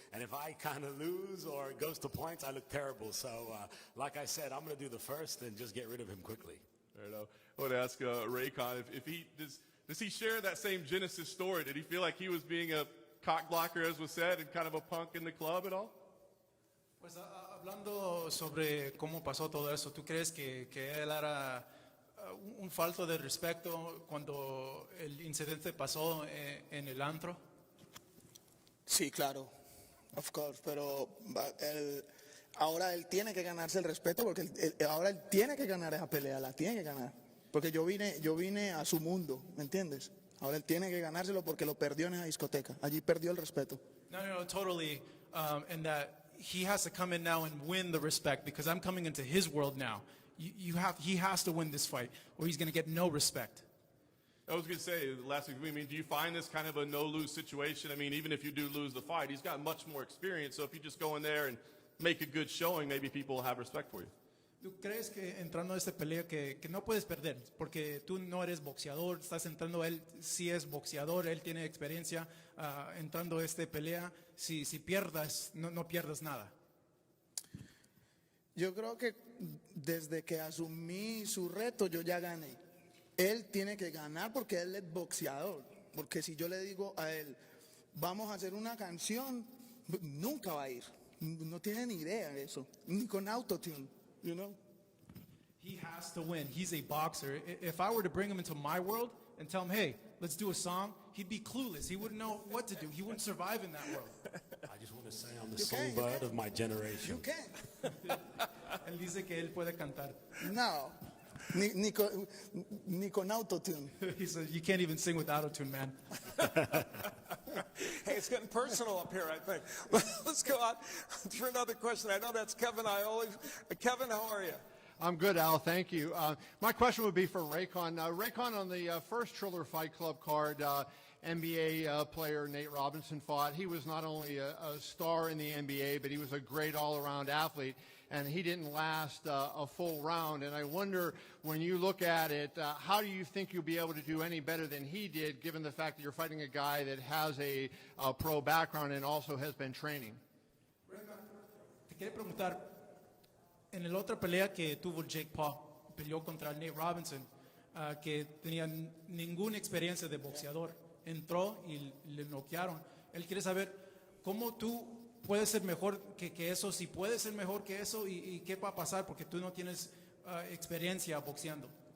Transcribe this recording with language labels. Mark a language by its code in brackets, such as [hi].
[en] And if I kind of lose or it goes to points, I look terrible. So like I said, I'm going to do the first and just get rid of him quickly. Fair enough. I want to ask Raycon if he does he share that same Genesis story? Did he feel like he was being a cock blocker, as was said, and kind of a punk in the club at all? [es] Pues hablando sobre cómo pasó todo eso, ¿tú crees que él era un falto de respeto cuando el incidente pasó en el antro? Sí, claro, [en] of course, [es] pero ahora él tiene que ganarse el respeto porque ahora él tiene que ganar esa pelea, la tiene que ganar. Porque yo vine a su mundo, ¿me entiendes? Ahora él tiene que ganárselo porque lo perdió en esa discoteca. Allí perdió el respeto. [en] No, totally. And that he has to come in now and win the respect because I'm coming into his world now. He has to win this fight or he's going to get no respect. I was going to say, last week, do you find this kind of a no-lose situation? I mean, even if you do lose the fight, he's got much more experience. So if you just go in there and make a good showing, maybe people will have respect for you. [es] ¿Tú crees que entrando a esta pelea que no puedes perder? Porque tú no eres boxeador, estás entrando, él sí es boxeador, él tiene experiencia entrando a esta pelea. Si pierdas, no pierdas nada. Yo creo que desde que asumí su reto, yo ya gané. Él tiene que ganar porque él es boxeador. Porque si yo le digo a él, vamos a hacer una canción, nunca va a ir. No tiene ni idea de eso, ni con autotune. [en] You know? He has to win. He's a boxer. If I were to bring him into my world and tell him, hey, let's do a song, he'd be clueless. He wouldn't know what to do. He wouldn't survive in that world. I just want to say I'm the songbird of my generation. You can. [es] Él dice que él puede cantar. No, ni con autotune. [en] He says, you can't even sing with autotune, man. Hey, it's getting personal up here, I think. Let's go on for another question. I know that's Kevin Ioli. Kevin, how are you? I'm good, Al. Thank you. My question would be for Raycon. Raycon, on the first Triller Fight Club card, NBA player Nate Robinson fought. He was not only a star in the NBA, but he was a great all-around athlete. And he didn't last a full round. And I wonder, when you look at it, how do you think you'll be able to do any better than he did, given the fact that you're fighting a guy that has a pro background and also has been training? [es] Te quería preguntar, en la otra pelea que tuvo Jake Paul, peleó contra Nate Robinson, que tenía ninguna experiencia de boxeador. Entró y le noquearon. Él quiere saber cómo tú puedes ser mejor que eso, si puedes ser mejor que eso y qué va a pasar porque tú no tienes experiencia boxeando.